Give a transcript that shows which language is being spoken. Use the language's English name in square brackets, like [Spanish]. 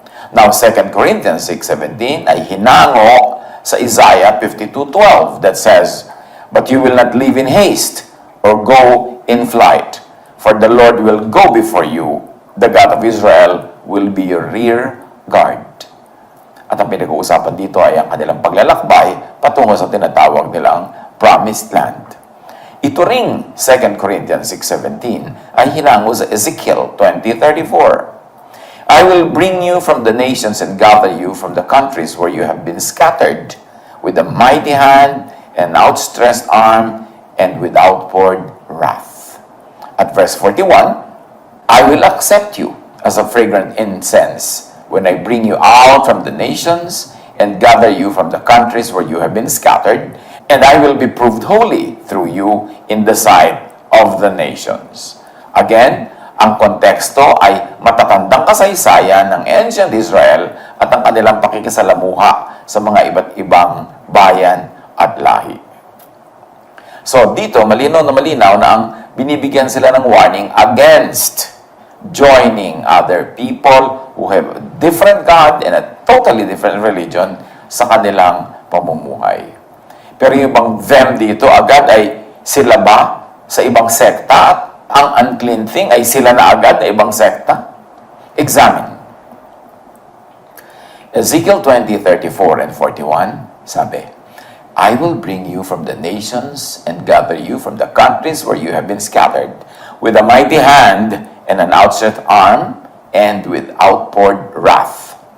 [English] Now, 2 Corinthians 6:17 [Filipino] ay hinango sa [English] Isaiah 52:12 that says, but you will not live in haste or go in flight, for the Lord will go before you, the God of Israel will be your rear guard. [Filipino] At ang pinag-uusapan dito ay ang kanilang paglalakbay patungo sa tinatawag nilang Promised Land. Ito ring 2 Corinthians 6:17 ay hinango sa Ezekiel 20:34. [English] I will bring you from the nations and gather you from the countries where you have been scattered, with a mighty hand and outstretched arm and with outpoured wrath. At verse 41, I will accept you as a fragrant incense when I bring you out from the nations and gather you from the countries where you have been scattered, and I will be proved holy through you in the sight of the nations. Again, [Filipino] ang konteksto ay matatandang kasaysayan ng ancient Israel at ang kanilang pakikisalamuha sa mga iba't ibang bayan at lahi. So dito, malinaw na ang binibigyan sila ng [English] warning against joining other people who have a different God and a totally different religion [Filipino] sa kanilang pamumuhay. Pero yung bang them dito agad ay sila ba sa ibang sekta at ang unclean thing ay sila na agad na ibang sekta? [English] Examine. Ezekiel 20:34 and 41, [Filipino] sabi, [English] I will bring you from the nations and gather you from the countries where you have been scattered, with a mighty hand and an outstretched arm and with outpoured wrath.